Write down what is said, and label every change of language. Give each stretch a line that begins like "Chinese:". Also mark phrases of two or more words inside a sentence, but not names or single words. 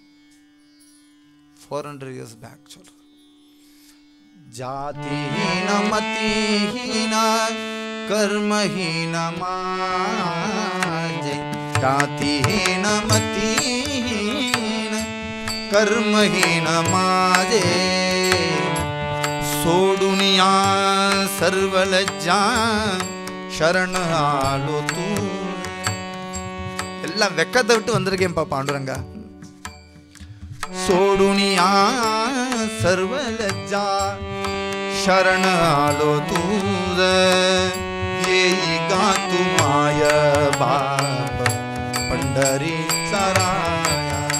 Tamil: 400
English: years back
Tamil: சொல்கிறேன்.
Marathi: जातिहीन मतिहीन कर्महीन माझे, जातिहीन मतिहीन कर्महीन माझे. सोडुनिया सर्वलज्जा शरण आलो तू.
Tamil: எல்லாம் வெக்கத்தை விட்டு வந்திருக்கேன்ப்பா பாண்டுரங்கா.
Marathi: सोडुनिया सर्वलज्जा शरण आलो तू. येई गा तू माय बाप पंढरी चराया.